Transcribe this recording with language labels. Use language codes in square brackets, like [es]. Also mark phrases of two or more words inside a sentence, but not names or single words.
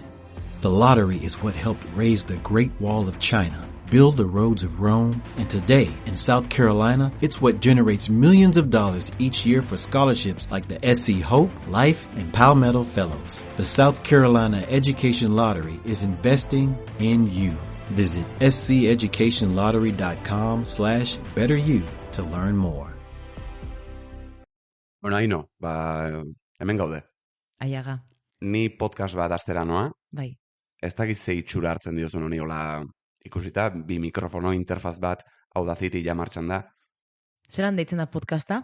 [en] The lottery is what helped raise the Great Wall of China, build the roads of Rome, and today in South Carolina, it's what generates millions of dollars each year for scholarships like the SC Hope, Life, and Palmetto Fellows. The South Carolina Education Lottery is investing in you. Visit sceducationlottery.com/betteryou to learn more. [eu] Bueno, Aino, hemen gaude. Aiaga, Ni podcast bat astera noa, bai. ez dakit ze itxura hartzen diozun honi, hola ikusita, bi mikrofono interfaz bat, Audacity ja martxan da. Zeran deitzen da podcasta?